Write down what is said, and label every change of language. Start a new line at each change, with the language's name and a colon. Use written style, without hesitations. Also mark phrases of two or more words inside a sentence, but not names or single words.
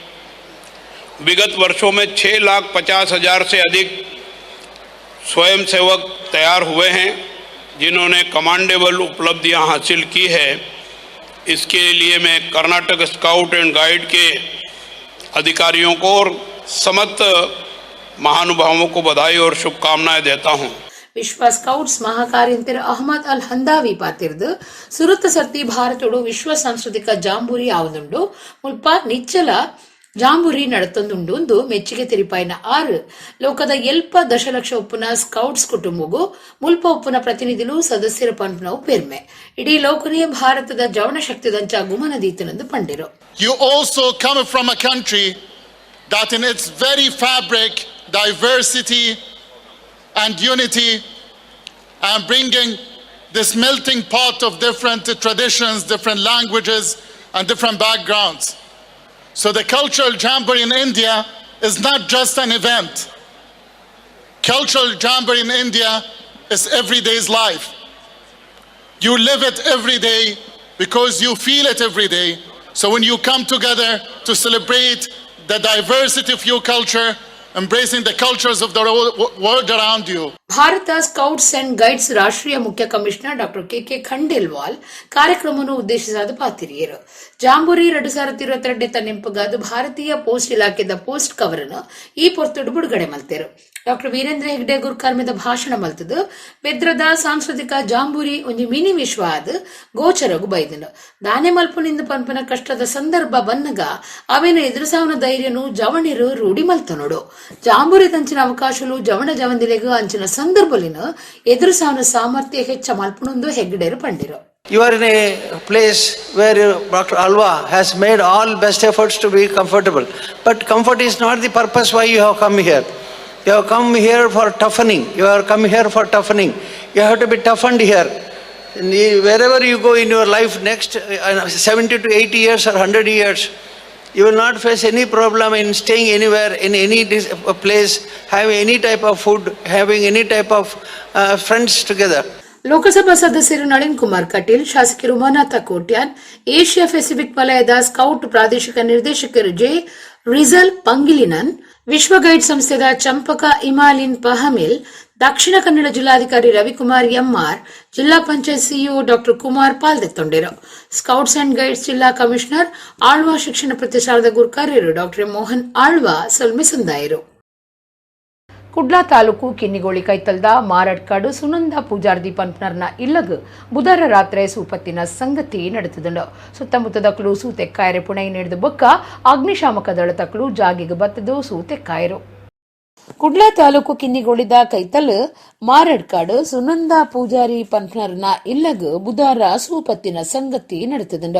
Hindi: विगत वर्षों में 6,50,000 से अधिक स्वयंसेवक तैयार हुए हैं जिन्होंने कमांडेबल उपलब्धियां हासिल की है. इसके लिए मैं कर्नाटक स्काउट एंड गाइड के अधिकारियों को और समस्त महानुभावों को बधाई और शुभकामनाएं देता हूं.
Tulu: ವಿಶ್ವ ಸ್ಕೌಟ್ಸ್ ಮಹಾಕಾರ್ಯಂತರ ಅಹಮದ್ ಅಲ್ ಹಂದಾವಿ ಪಾತಿರ್ದು ಸುರತ ಸರ್ತಿ ಭಾರತೋಡು ವಿಶ್ವ ಸಾಂಸ್ಕೃತಿಕ ಜಾಂಬೂರಿ ಆವದುಂಡು ಮುಲ್ಪ ನಿಚ್ಚಲ ಜಾಂಬೂರಿ ನಡತೊಂದುಂಡು ಮೆಚ್ಚುಗೆ ತೆರಿಪಾಯಿನ 6 ಲೋಕದ ಎಲ್ಪ ದಶಲಕ್ಷ ಉಪ್ಪುನ ಸ್ಕೌಟ್ಸ್ ಕುಟುಂಬಗೂ ಮುಲ್ಪ ಉಪ್ಪುನ ಪ್ರತಿನಿಧಿಗಳು ಸದಸ್ಯರ ಪಂಪನವು ಪೆರ್ಮೆ ಇಡೀ ಲೋಕನೇ ಭಾರತದ ಜವಣ ಶಕ್ತಿದಂಚ ಗುಮನದೀತನೆಂದು ಪಂಡಿರು.
English: You also come from a country that in its very fabric, diversity and unity and bringing this melting pot of different traditions, different languages and different backgrounds. So the cultural jamboree in India is not just an event. Cultural jamboree in India is everyday's life. You live it every day because you feel it every day. So when you come together to celebrate the diversity of your culture, embracing the cultures of the world around you.
Tulu: ಭಾರತ ಸ್ಕೌಟ್ಸ್ ಅಂಡ್ ಗೈಡ್ಸ್ ರಾಷ್ಟ್ರೀಯ ಮುಖ್ಯ ಕಮಿಷನರ್ ಡಾಕ್ಟರ್ KK ಖಂಡೇಲ್ವಾಲ್ ಕಾರ್ಯಕ್ರಮವನ್ನು ಉದ್ದೇಶಿಸಾದ ಪಾತಿರಿಯರು. ಜಾಂಬೂರಿ 2022 ನೆಂಪಗಾದ ಭಾರತೀಯ ಪೋಸ್ಟ್ ಇಲಾಖೆದ
English: post cover
Tulu: ಅನ್ನು ಈ ಪೊರ್ತುಡು ಬಿಡುಗಡೆ ಮಲ್ತೇರು. ಡಾಕ್ಟರ್ ವೀರೇಂದ್ರ ಹೆಗ್ಡೆ ಗುರ್ಕಾರ್ಮಿದ ಭಾಷಣ ಮಲ್ತದು ಬೆದ್ರದ ಸಾಂಸ್ಕೃತಿಕ ಜಾಂಬೂರಿ ಒಂದು ಮಿನಿ ವಿಶ್ವ ಆದ ಗೋಚರಗು ಬೈದನು. ದಾನೆ ಮಲ್ಪುನಿಂದ ಪಂಪನ ಕಷ್ಟದ ಸಂದರ್ಭ ಬನ್ನಗ ಅವೇನು ಎದುರಿಸಾವನ ಧೈರ್ಯನು ಜವಣಿರು ರೂಢಿ ಮಲ್ತನೋಡು. ಜಾಂಬೂರಿ ತಂಚಿನ ಅವಕಾಶಲು ಜವಣ ಜವಂದಿಲೆಗೂ ಅಂಚಿನ ಸಂದರ್ಭಲಿನ ಎದುರಿಸಾವನ ಸಾಮರ್ಥ್ಯ ಹೆಚ್ಚ ಮಲ್ಪುನೊಂದು ಹೆಗ್ಡೆರು ಪಂಡಿರು.
English: You are in a place where Dr. Alva has made all best efforts to be comfortable. But comfort is not the purpose why you have come here. You have come here for toughening. You have come here for toughening. You have to be toughened here. Wherever you go in your life next 70 to 80 years or 100 years, you will not face any problem in staying anywhere, in any place, having any type of food, having any type of friends together.
Tulu: ಲೋಕಸಭಾ ಸದಸ್ಯರು ನಳಿನ್ ಕುಮಾರ್ ಕಟೀಲ್, ಶಾಸಕರು ಮನಾಥ ಕೋಟ್ಯಾನ್, ಏಷ್ಯಾ ಪೆಸಿಫಿಕ್ ವಲಯದ ಸ್ಕೌಟ್ ಪ್ರಾದೇಶಿಕ ನಿರ್ದೇಶಕರು ಜೆ ರಿಜಲ್ ಪಂಗಿಲಿನನ್, ವಿಶ್ವ ಗೈಡ್ ಸಂಸ್ಥೆದ ಚಂಪಕ ಇಮಾಲಿನ್ ಪಹಮಿಲ್, ದಕ್ಷಿಣ ಕನ್ನಡ ಜಿಲ್ಲಾಧಿಕಾರಿ ರವಿಕುಮಾರ್ ಎಂಆರ್, ಜಿಲ್ಲಾ ಪಂಚಾಯತ್ ಸಿಇಒ ಡಾಕ್ಟರ್ ಕುಮಾರ್ ಪಾಲ್ದೆತ್ತೊಂಡಿರು. ಸ್ಕೌಟ್ಸ್ ಅಂಡ್ ಗೈಡ್ಸ್ ಜಿಲ್ಲಾ ಕಮಿಷನರ್ ಆಳ್ವಾ ಶಿಕ್ಷಣ ಪ್ರತಿಷ್ಠಾನದ ಗುರುಕಾರ್ಯರು ಡಾಕ್ಟರ್ ಮೋಹನ್ ಆಳ್ವಾ ಸೊಲ್ಮೆಸುಂದಾಯರು. ಕುಡ್ಲಾ ತಾಲೂಕು ಕಿನ್ನಿಗೋಳಿ ಕೈತಲ್ದ ಮಾರಡ್ಕಾಡು ಸುನಂದ ಪೂಜಾರ್ದಿ ಪಂಪ್ನರ್ನ ಇಲ್ಲಗ್ ಬುಧವಾರ ರಾತ್ರಿ ಸೂಪತ್ತಿನ ಸಂಗತಿ ನಡೆತದುಂಡು. ಸುತ್ತಮುತ್ತದಕ್ಕಲು ಸೂತೆಕ್ಕಾಯರೆ ಪುಣೈ ನಡೆದ ಬೊಕ್ಕ ಅಗ್ನಿಶಾಮಕ ದಳ ತಕ್ಕಲು ಜಾಗಿಗೆ ಬತ್ತದು ಸೂತೆಕ್ಕಾಯರು. ಕುಡ್ಲಾ ತಾಲೂಕು ಕಿನ್ನಿಗೋಳಿದ ಕೈತಲ್ ಮಾರಡ್ಕಾಡು ಸುನಂದ ಪೂಜಾರಿ ಪಂಪ್ನರ್ನ ಇಲ್ಲಗ್ ಬುಧವಾರ ಸೂಪತ್ತಿನ ಸಂಗತಿ ನಡೆತದುಂಡು.